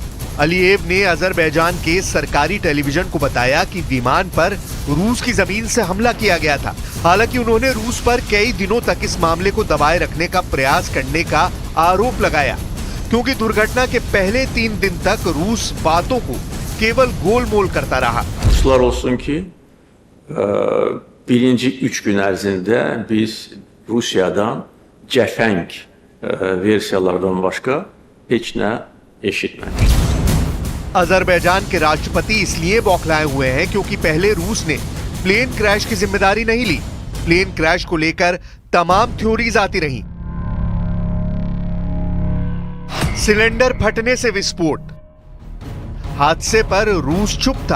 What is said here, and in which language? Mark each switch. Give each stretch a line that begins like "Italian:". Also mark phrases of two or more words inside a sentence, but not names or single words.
Hindi: अलीयेव ने अजरबैजान के सरकारी टेलीविजन को बताया कि विमान पर रूस की जमीन से हमला किया गया था। हालांकि उन्होंने रूस पर कई दिनों तक इस मामले को दबाए रखने का प्रयास करने का आरोप लगाया, क्योंकि दुर्घटना के पहले 3 दिन तक रूस बातों को केवल गोलमोल करता रहा।
Azerbaijani: Şükürler olsun ki birinci 3 gün ərzində biz Rusiyadan cəfəng versiyalardan başqa heç nə eşitməmişdik.
Hindi: अजरबैजान के राष्ट्रपति इसलिए बौखलाए हुए हैं क्योंकि पहले रूस ने
English: plane crash
Hindi: की जिम्मेदारी नहीं ली।
English: plane crash
Hindi: को लेकर तमाम थ्योरीज आती रहीं। सिलेंडर फटने से विस्फोट, हादसे पर रूस चुप था।